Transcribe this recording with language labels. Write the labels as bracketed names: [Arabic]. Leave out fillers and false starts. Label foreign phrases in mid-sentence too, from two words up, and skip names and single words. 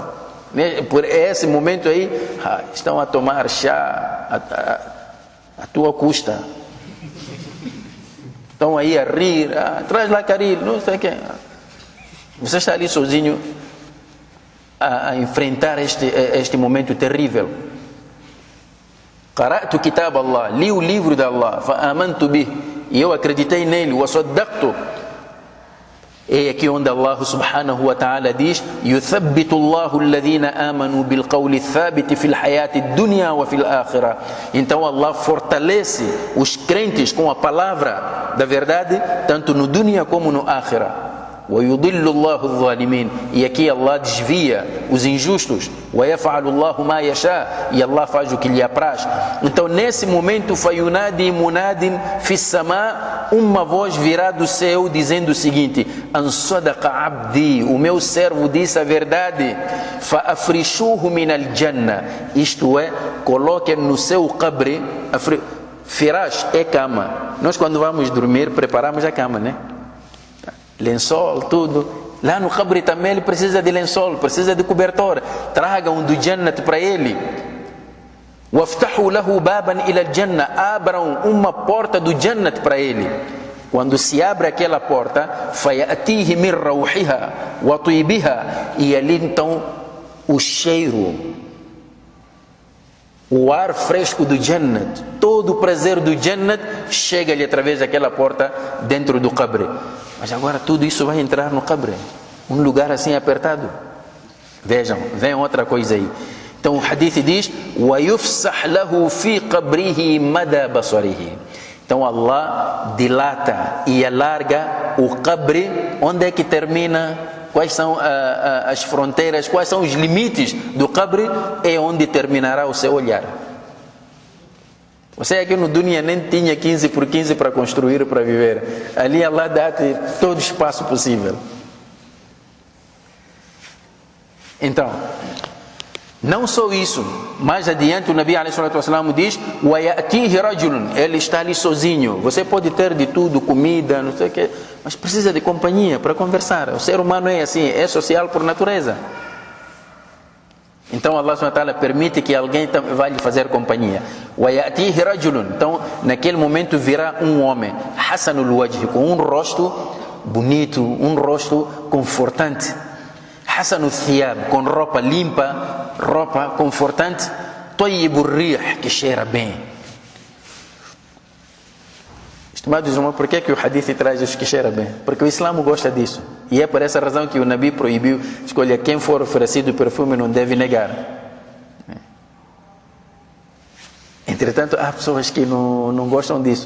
[Portuguese] Por esse momento aí, estão a tomar chá à tua custa. Estão aí a rir, traz lá carinho, não sei o que. Você está ali sozinho a enfrentar este momento terrível. [Arabic] قرأت كتاب الله, [Portuguese] li o livro de Allah, [Arabic] فآمنت به, [Portuguese] e eu acreditei nele, [Arabic] وصدقت. [Portuguese] É aqui onde Allah [Arabic] سبحانه وتعالى [Portuguese] diz: [Arabic] يثبت الله الذين آمنوا بالقول الثابت في الحياة الدنيا وفي الآخرة. [Portuguese] Então Allah fortalece os crentes com a palavra da verdade, tanto no dunya como no akhirah. [Arabic] وَيُضِلُّ اللَّهُ الظَّالِمِينَ. [Portuguese] E aqui Allah desvia os injustos. [Arabic] وَيَفْعَلُ اللَّهُ مَا يَشَاءُ. [Portuguese] E Allah faz o que lhe apraz. Então nesse momento, [Arabic] فَيُنَادِي مُنَادٍ فِي السَّمَاءِ, [Portuguese] uma voz virá do céu dizendo o seguinte: [Arabic] أَنْ صَدَقَ عَبْدِي, [Portuguese] o meu servo disse a verdade. [Arabic] فَأَفْرِشُوهُ مِنَ الْجَنَّةِ, [Portuguese] isto é, coloquem no seu qabre. Firash é cama. Nós quando vamos dormir preparamos a cama, né? Lençol, tudo. Lá no Qabri também ele precisa de lençol, precisa de cobertor. Tragam do Jannat para ele. [Arabic] وافتحوا له بابا إلى الجنة, [Portuguese] abram uma porta do Jannat para ele. Quando se abre aquela porta, [Arabic] فيأتيه من روحها وطيبها, [Portuguese] e ali então o cheiro, o ar fresco do Jannat, todo o prazer do Jannat chega-lhe através daquela porta dentro do Qabri. Mas agora tudo isso vai entrar no Qabri, um lugar assim apertado. Vejam, vem outra coisa aí. Então o hadith diz: [Arabic] وَيُفْسَحْ لَهُ فِي قَبْرِهِ مَدَى بَصَرِهِ. [Portuguese] Então Allah dilata e alarga o Qabri. Onde é que termina? Quais são as fronteiras? Quais são os limites do Qabri? É onde terminará o seu olhar. Você aqui no Dunya nem tinha 15 por 15 para construir, para viver. Ali Allah dá-te todo o espaço possível. Então, não só isso, mais adiante o Nabi ﷺ diz: [Arabic] وَيَأْتِيهِ رَجُلٌ, [Portuguese] ele está ali sozinho. Você pode ter de tudo, comida, não sei o que, mas precisa de companhia para conversar. O ser humano é assim, é social por natureza. Então Allah [Arabic] سبحانه وتعالى [Portuguese] permite que alguém vá lhe fazer companhia. [Arabic] وَيَأْتِيهِ رَجُلٌ, [Portuguese] então naquele momento virá um homem, [Arabic] حَسَنُ الْوَجْهِ, [Portuguese] com um rosto bonito, um rosto confortante. [Arabic] حَسَنُ الثِّيَابِ, [Portuguese] com roupa limpa, roupa confortante. [Arabic] طَيِّبُ الرِّيحِ, [Portuguese] que cheira bem. Estimados irmãos, por que o hadith traz os que cheira bem? Porque o Islã gosta disso. E é por essa razão que o Nabi proibiu: escolha quem for oferecido perfume não deve negar. Entretanto, há pessoas que não gostam disso.